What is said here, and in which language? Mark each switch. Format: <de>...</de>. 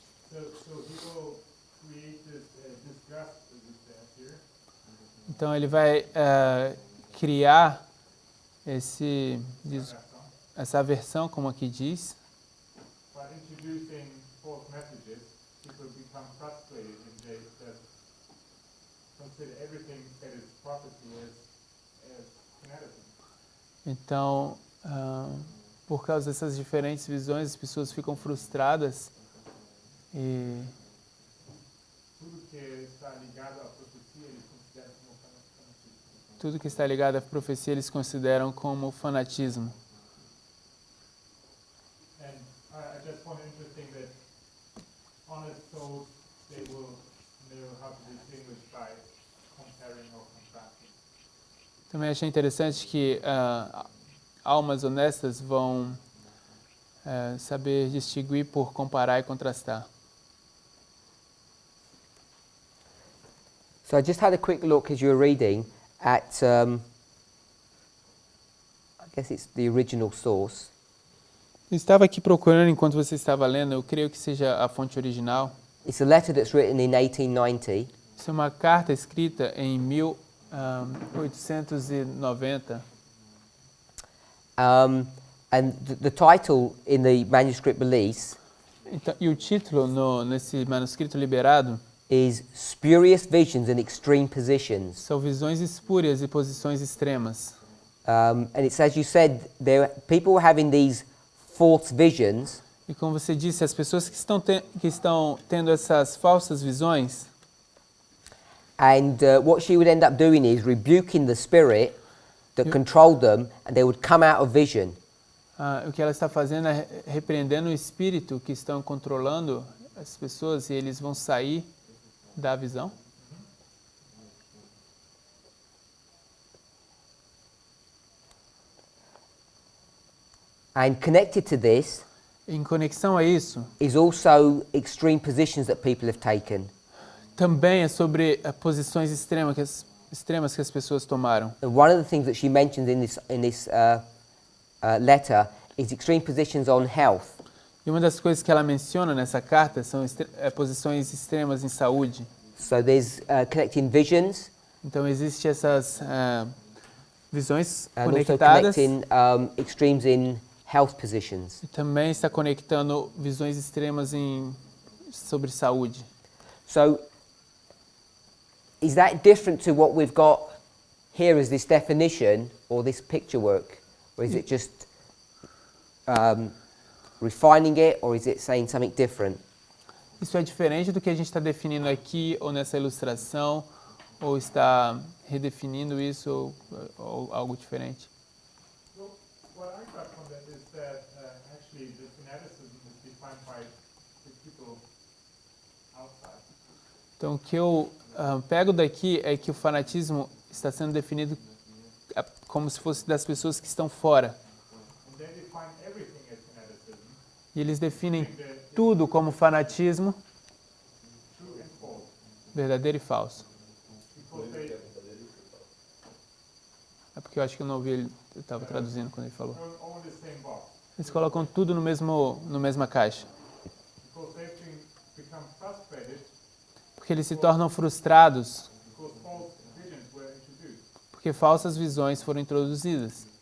<en>So he will create this disgust, as it says here.</en> <pt>Então ele vai criar essa aversão, como aqui diz.</pt> <en>By introducing false messages, people become frustrated and they just consider everything that is prophecy as fanaticism.</en> <pt>Então, por causa dessas diferentes visões, as pessoas ficam frustradas e Tudo que está ligado à profecia eles consideram como fanatismo. tudo que está ligado à profecia eles consideram como fanatismo.</pt> <en>And I just find it interesting that honest souls, they will know how to distinguish by comparing or contrasting.</en> <pt>Também achei interessante que almas honestas vão saber distinguir por comparar e contrastar.</pt> <en>So I just had a quick look as you were reading at, I guess it's the original source.</en> <pt>Eu estava aqui procurando enquanto você estava lendo, eu creio que seja a fonte original.</pt> <en>It's a letter that's written in 1890.</en> <pt>Isso é uma carta escrita em 1890.</pt> <en>And the title in the manuscript release</en> <pt>Então, e o título nesse manuscrito liberado</pt> <en>is Spurious Visions and Extreme Positions.</en> <pt>são visões espúrias e posições extremas.</pt> <en>And it's, as you said, people were having these false visions,</en> <pt>E como você disse, as pessoas que estão tendo essas falsas visões,</pt> <en>and what she would end up doing is rebuking the spirit that controlled them, and they would come out of vision.</en> <pt>o que ela está fazendo é repreendendo o espírito que estão controlando as pessoas e eles vão sair da visão.</pt> <en>And connected to this</en> <pt>Em conexão a isso,</pt> <en>is also extreme positions that people have taken.</en> <pt>também é sobre posições extremas que as pessoas tomaram.</pt> <en>And one of the things that she mentions in this letter is extreme positions on health.</en> <pt>E uma das coisas que ela menciona nessa carta são posições extremas em saúde.</pt> <en>So there's connecting visions</en> <pt>Então, existem essas visões</pt> <en>and also</en> <pt>conectadas</pt> <en>connecting extremes in health positions.</en> <pt>e também está conectando visões extremas sobre saúde.</pt> <en>So is that different to what we've got here as this definition or this picture work? Or is it just refining it, or is it saying something different?</en> <pt>Isso é diferente do que a gente está definindo aqui ou nessa ilustração, ou está redefinindo isso ou algo diferente?</pt> <en>Well, what I got from that is that actually the fanaticism is defined by the people outside.</en> <pt>Então, o que eu pego daqui é que o fanatismo está sendo definido como se fosse das pessoas que estão fora.</pt> <en>And they define everything as fanaticism,</en> <pt>E eles definem tudo como fanatismo,</pt> <en>true and false.</en> <pt>verdadeiro e falso.</pt> <en>Because they</en> <pt>É porque eu acho que eu não ouvi ele, eu estava traduzindo quando ele falou.</pt> <en>throw all in the same box.</en> <pt>Eles colocam tudo no mesma caixa.</pt> <en>Because they've become frustrated</en> <pt>Porque eles se tornam frustrados,</pt> <en>because false visions were introduced.</en> <pt>porque falsas visões foram introduzidas.</pt>